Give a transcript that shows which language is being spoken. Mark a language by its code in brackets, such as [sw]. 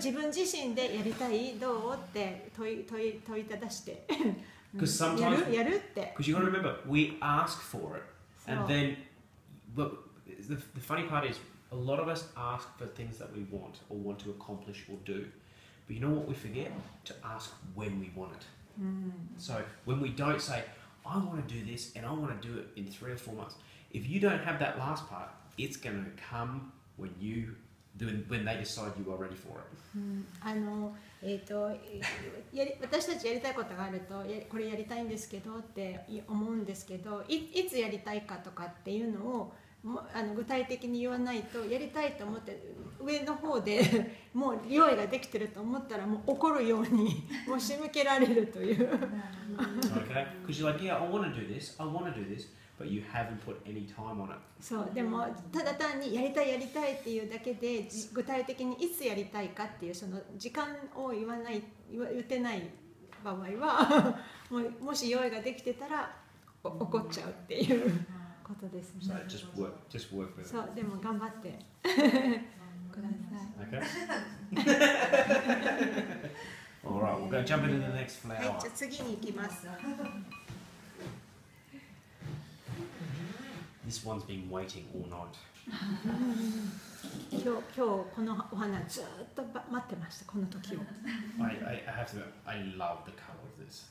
[ja] 自分自身でやりたいどうって問いただして。 [en] Because sometimes, [ja] やるって。 [en] because you got to remember, we ask for it, and then, look, the funny part is, a lot of us ask for things that we want or want to accomplish or do, but you know what we forget? To ask when we want it. So when we don't say, I want to do this and I want to do it in 3 or 4 months, if you don't have that last part, it's going to come when they decide you are ready for it. [ja] 私たちやりたいことがあるとこれやりたいんですけどって思うんですけど、いつやりたいかとかっていうのを具体的に言わないと、やりたいと思って上の方でもう用意ができてると思ったらもう怒るようにもう仕向けられるという。 [en] Okay? Because you're like, yeah, I want to do this, but you haven't put any time on it. [ja] そうでもただ単にやりたいっていうだけで具体的にいつやりたいかっていうその時間を言ってない場合はもし用意ができてたら怒っちゃうっていうことですね。 [en] So just work with it. [ja] そうでも頑張ってください。 [en] Okay? Alright, we'll go jump into the next [ja] はい、 [en] flower. [ja] じゃあ次に行きます。 [en] This one's been waiting all night. [ja] 今日このお花ずっと待ってました、この時を。 [en] I have to admit, I love the colour of this.